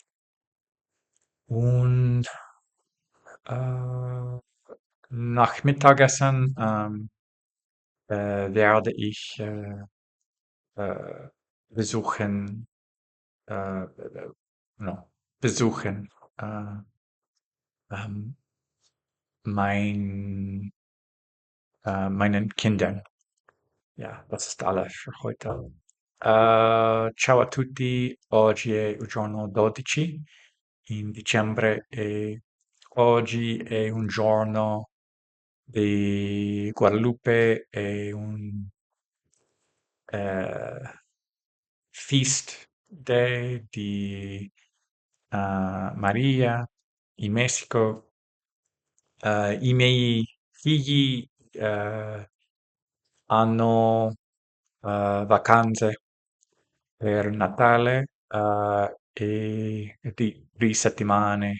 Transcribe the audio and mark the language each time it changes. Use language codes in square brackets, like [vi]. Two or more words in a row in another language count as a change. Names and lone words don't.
[de] Und äh, nach Mittagessen werde ich äh, besuchen, no, besuchen äh, ähm, mein, meinen Kindern. Ja, das ist alles für heute. [it] Ciao a tutti, oggi è il giorno 12 in dicembre e oggi è un giorno di Guadalupe, è un eh, [en] feast day [it] di Maria in Messico. I miei figli hanno vacanze per Natale e di settimane